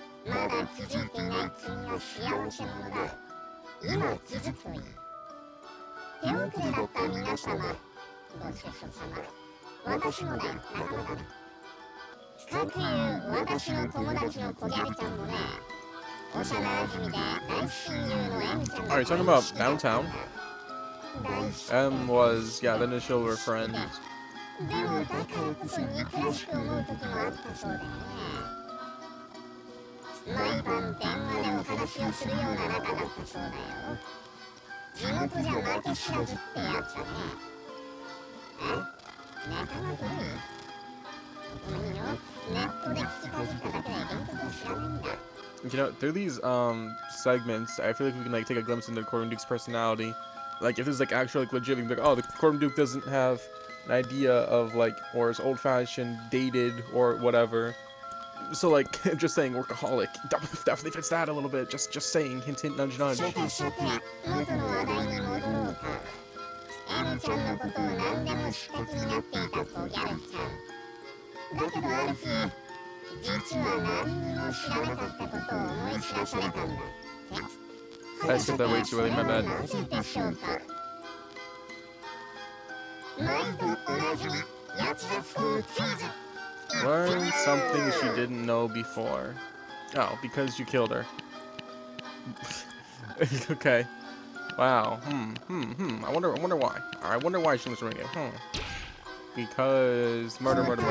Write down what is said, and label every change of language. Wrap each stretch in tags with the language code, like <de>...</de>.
<ja>まだ気づいていない君は幸せ者だ。今気づくといい。手遅れだった皆様、ご主人様、私もだよ、仲間だな。かくいう私の友達の小ギャルちゃんもね、幼馴染で大親友の M ちゃん</ja> <en>Alright, talking about downtown. M was, yeah, the initial were friends.</en> <ja>でもだからこそ憎らしく思う時もあったそうでね。毎晩電話でお話をするような仲だったそうだよ。地元じゃ負け知らずってやつだね。え？ネタが古い？</ja> <en>You know, through these segments, I feel like we can like take a glimpse into Corbin Duke's personality. Like if this is like actually like legit, we can be like, oh, the Corbin Duke doesn't have an idea of like, or is old-fashioned, dated, or whatever. So like, just saying workaholic definitely fits that a little bit. Just saying, hint, hint, nudge, nudge.</en> <ja>M ちゃんのことを何でも知った気になっていた小ギャルちゃん。だけどある日、実は何にも知らなかったことを思い知らされたんだって。</ja> <en>I said that way too early, my bad.</en> <ja>なぜでしょうか。毎度おなじみ、やつら不幸クイズ。</ja> <en>Learn something she didn't know before. Oh, because you killed her. Okay. Wow. I wonder why. I wonder why she was doing it. Because murder.</en>